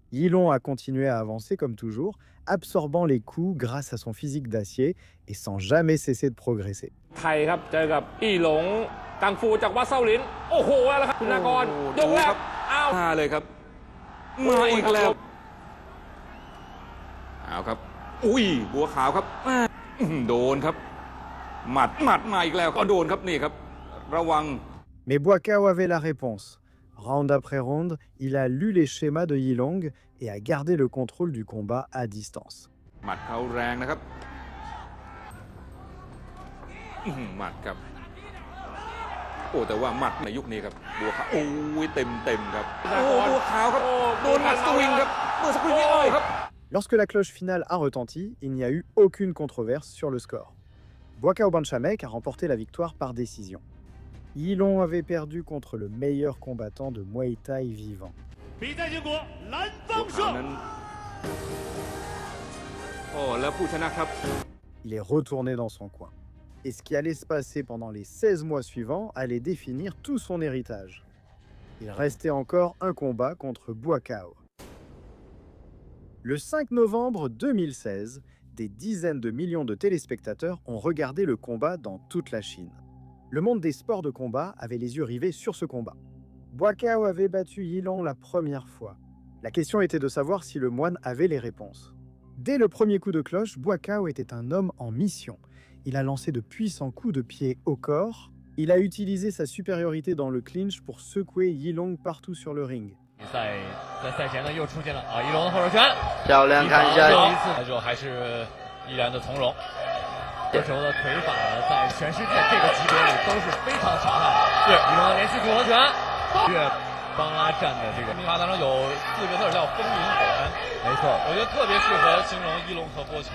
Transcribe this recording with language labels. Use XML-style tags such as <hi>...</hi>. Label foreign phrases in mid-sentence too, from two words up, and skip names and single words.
<fr>Yilong a continué à avancer comme toujours, absorbant les coups grâce à son physique d'acier et sans jamais cesser de progresser.</fr> <th>ไทยครับเจอกับอีหลงกังฟูจากวัดเซาหลินโอ้โหแล้วครับคุณนากรยกแรกอ้าวมาเลยครับมาอีกแล้วเอาครับอุ้ยบัวขาวครับโดนครับหมัดมาอีกแล้วก็โดนครับนี่ครับระวัง</th> <fr>Mais Buakaw avait la réponse. Round après round, il a lu les schémas de Yilong et a gardé le contrôle du combat à distance.</fr> <th>หมัดเขาแรงนะครับหมัดครับโอ้แต่ว่าหมัดในยุคนี้ครับบัวขาวโอ้ยเต็มครับโอ้บัวขาวครับโดนหมัดสวิงครับเมื่อสักครู่นี้โอ้ครับ</th> <fr>Lorsque la cloche finale a retenti, il n'y a eu aucune controverse sur le score. Buakaw Banchamek a remporté la victoire par décision. Yilong avait perdu contre le meilleur combattant de Muay Thai vivant.</fr> <th>โอ้แล้วผู้ชนะครับ</th> <fr>Il est retourné dans son coin. Et ce qui allait se passer pendant les 16 mois suivants allait définir tout son héritage. Il restait encore un combat contre Buakaw. Le 5 novembre 2016, des dizaines de millions de téléspectateurs ont regardé le combat dans toute la Chine. Le monde des sports de combat avait les yeux rivés sur ce combat. Buakaw avait battu Yilong la première fois. La question était de savoir si le moine avait les réponses. Dès le premier coup de cloche, Buakaw était un homme en mission. Il a lancé de puissants coups de pied au corps. Il a utilisé sa supériorité dans le clinch pour secouer Yilong partout sur le ring.</fr> <zh>在赛前呢又出现了一龙的后手拳，漂亮，看一下，第一次就还是依然的从容。这时候的腿法呢，在全世界这个级别里都是非常强悍。是一龙的连续组合拳，越邦拉站的这个秘法当中有4个字叫风云火，没错，我觉得特别适合形容一龙和波球。</zh>